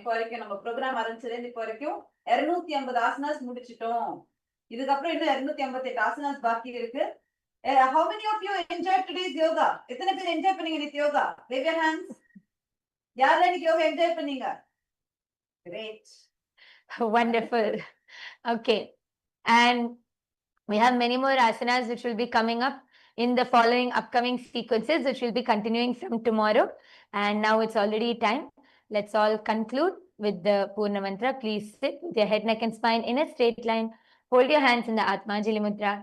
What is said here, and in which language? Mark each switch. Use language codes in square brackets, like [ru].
[ta] இப்போ வரைக்கும் நம்ம ப்ரோக்ராம் ஆரம்பிச்சதுல இப்போ வரைக்கும் 250 ஆசனாஸ் முடிச்சிட்டோம். இதுக்கப்புறம் இன்னும் 258 ஆசனாஸ் பாக்கி இருக்கு. [en] How many of you enjoyed today's yoga? [ta] எத்தனை பேர் என்ஜாய் பண்ணீங்க இந்த யோகா? [en] Wave your hands. [ta] யாரெல்லாம் இன்னைக்கு யோகா என்ஜாய் பண்ணீங்க? [en] Great. Wonderful. Okay. And we have many more asanas which will be coming up in the following upcoming sequences, which will be continuing from tomorrow. And now it's already time. Let's all conclude with the Purna Mantra. Please sit with your head, neck and spine in a straight line. Hold your hands in the Atmanjali Mudra.